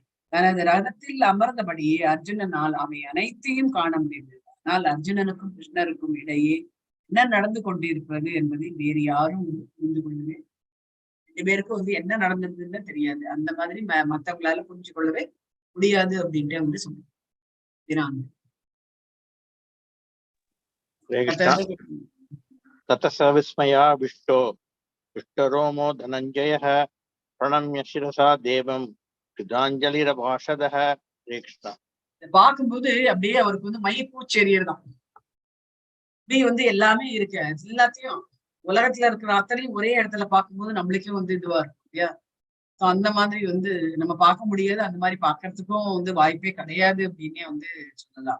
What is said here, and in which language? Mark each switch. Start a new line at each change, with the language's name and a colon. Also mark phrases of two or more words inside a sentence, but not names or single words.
Tamil: தனது ரதத்தில் அமர்ந்தபடியே அர்ஜுனனால் அவை அனைத்தையும் காண முடிந்தது. ஆனால் அர்ஜுனனுக்கும் கிருஷ்ணருக்கும் இடையே என்ன நடந்து கொண்டிருப்பது என்பதை வேறு யாரும் புரிந்து கொள்ளவே, 2 பேருக்கும் வந்து என்ன நடந்ததுன்னு தெரியாது. அந்த மாதிரி மத்தவங்களால புரிஞ்சு கொள்ளவே முடியாது அப்படின்ட்டு வந்து சொல்றாங்க.
Sanskrit: ततः विस्मया विष्टो विष्टरोमो धनञ्जयः प्रणम्य शिरसा देवं कृताञ्जलिरभाषदः.
Tamil: பார்க்கும்போது அப்படியே அவருக்கு வந்து மயிர்பூச்செறியதான். இப்படி வந்து எல்லாமே இருக்கு. எல்லாத்தையும் உலகத்துல இருக்கிற அத்தனையும் ஒரே இடத்துல பார்க்கும்போது நம்மளுக்கும் வந்து இதுவா இருக்கும் இல்லையா? அந்த மாதிரி வந்து நம்ம பார்க்க முடியாது. அந்த மாதிரி பார்க்கறதுக்கும் வந்து வாய்ப்பே கிடையாது அப்படின்னே வந்து சொல்லலாம்.